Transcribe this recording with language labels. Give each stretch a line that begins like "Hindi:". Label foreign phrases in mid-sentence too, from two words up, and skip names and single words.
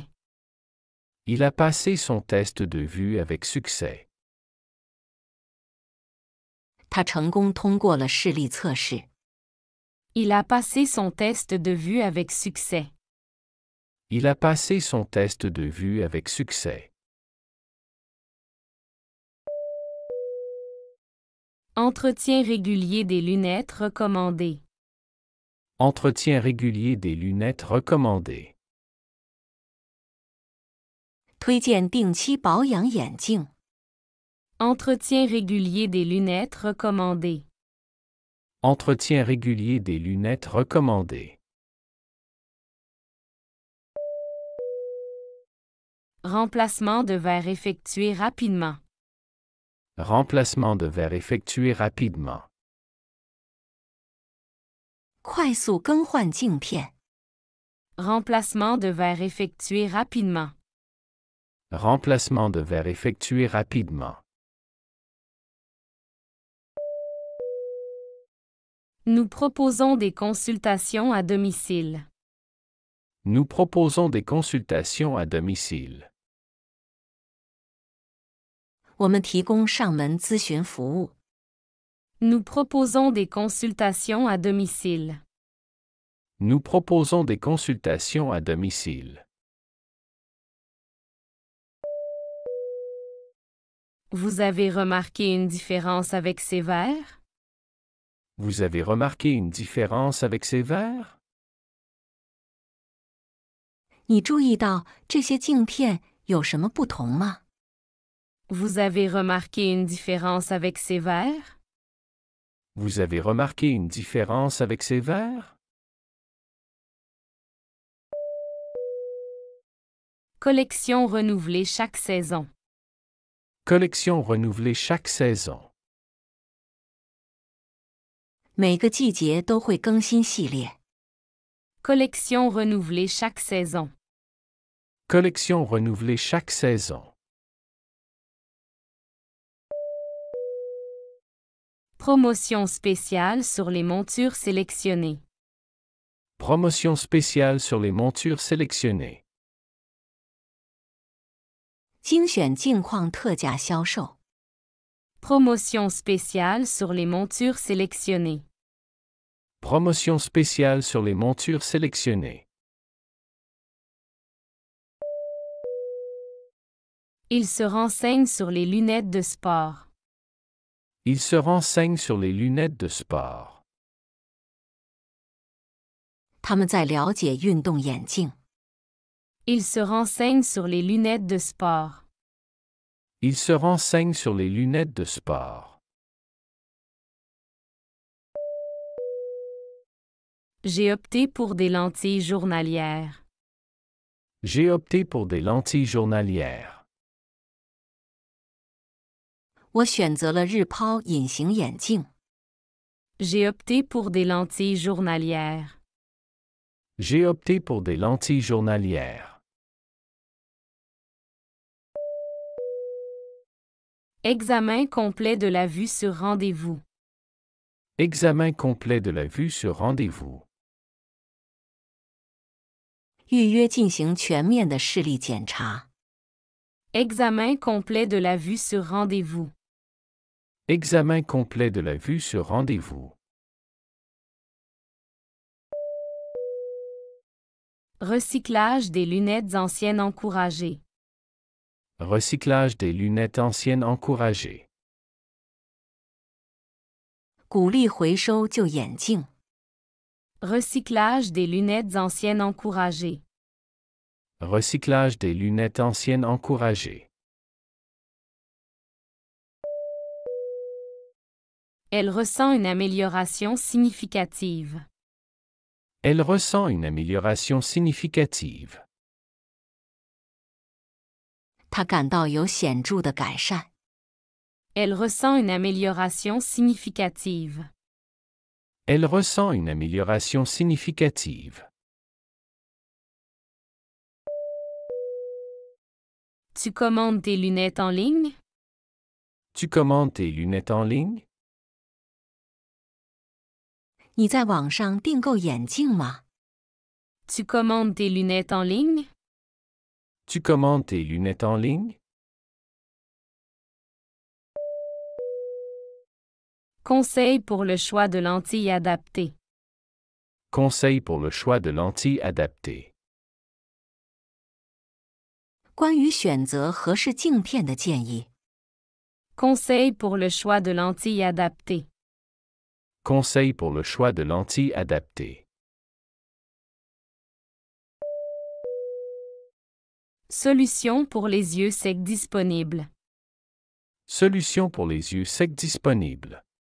French: Il a passé son test de vue avec succès.
Chinese: 他成功通过了视力测试。
French: Il a passé son test de vue avec succès. Il a passé son test de vue avec succès. Entretien régulier des lunettes recommandé. Entretien régulier des lunettes recommandé.
Chinese: 推荐定期保养眼镜。
French: Entretien régulier des lunettes recommandé. Entretien régulier des lunettes recommandé. Remplacement de verre effectué rapidement. Remplacement de verre effectué rapidement.
Chinese: 快速更换镜片。
French: Remplacement de verre effectué rapidement. Remplacement de verre effectué rapidement. Nous proposons des consultations à domicile. Nous proposons des consultations à domicile.
Chinese: 我们提供上门咨询服务。
French: Nous proposons des consultations à domicile. Nous proposons des consultations à domicile. Vous avez remarqué une différence avec ces verres? Vous avez remarqué une différence avec ces verres?
Chinese: 你注意到这些镜片有什么不同吗？
French: Vous avez remarqué une différence avec ces verres? Vous avez remarqué une différence avec ces verres? Collection renouvelée chaque saison. Collection renouvelée chaque saison.
Chinese: 每个季节都会更新系列。
French: Collection renouvelée chaque saison. Collection renouvelée chaque saison. Promotion spéciale sur les montures sélectionnées. Promotion spéciale sur les montures sélectionnées.
Chinese: 精选镜框特价销售。
French: Promotion spéciale sur les montures sélectionnées. Promotion spéciale sur les montures sélectionnées. Il se renseigne sur les lunettes de sport. Il se renseigne sur les lunettes de sport.
Chinese: 他们在了解运动眼镜。
French: Il se renseigne sur les lunettes de sport. Il se renseigne sur les lunettes de sport. J'ai opté pour des lentilles journalières. J'ai opté pour des lentilles journalières.
Chinese: 我选择了日抛隐形眼镜。
French: J'ai opté pour des lentilles journalières. J'ai opté pour des lentilles journalières. Examen complet de la vue sur rendez-vous. Examen complet de la vue sur rendez-vous.
Chinese: 预约进行全面的视力检查。
French: Examen complet de la vue sur rendez-vous. Examen complet de la vue sur rendez-vous. Recyclage des lunettes anciennes encouragé. Recyclage des lunettes anciennes encouragé.
Chinese: 鼓励回收旧眼镜。
French: Recyclage des lunettes anciennes encouragé. Recyclage des lunettes anciennes encouragé. Elle ressent une amélioration significative. Elle ressent une amélioration significative.
Chinese: 他感到有显著的改善。
French: Elle ressent une amélioration significative. Elle ressent une amélioration significative. Tu commandes tes lunettes en ligne? Tu commandes tes lunettes en ligne?
Chinese: 你在网上订购眼镜吗？
French: Tu commandes tes lunettes en ligne? Tu commandes tes lunettes en ligne? Conseil pour le choix de lentilles adaptées. Conseil pour le choix de lentilles adaptées.
Chinese: 关于选择合适镜片的建议。
French: Conseil pour le choix de lentilles adaptées. Conseil pour le choix de lentilles adaptées. Solution pour les yeux secs disponible. Solution pour les yeux secs disponible.